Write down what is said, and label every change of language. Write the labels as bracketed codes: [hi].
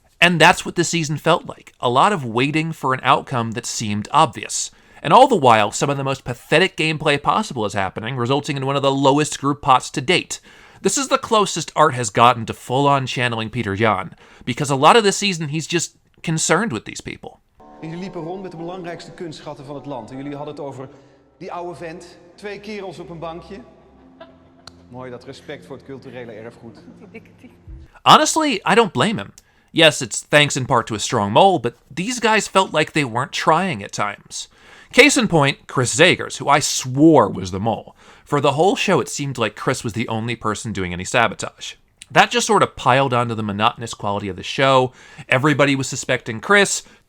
[en] And that's what this season felt like. A lot of waiting for an outcome that seemed obvious. And all the while, some of the most pathetic gameplay possible is happening, resulting in one of the lowest group pots to date. This is the closest Art has gotten to full-on channeling Peter Jan, because a lot of this season he's just concerned with these people. [nl] Jullie liepen rond met de belangrijkste kunstschatten van het land. En jullie hadden het over die oude vent, 2 kerels op een bankje. Mooi, dat respect voor het culturele erfgoed. [en] Honestly, I don't blame him. Yes, it's thanks in part to a strong mole, but these guys felt like they weren't trying at times. Case in point, Chris Zagers, who I swore was the mole. For the whole show, it seemed like Chris was the only person doing any sabotage. That just sort of piled onto the monotonous quality of the show. Everybody was suspecting Chris.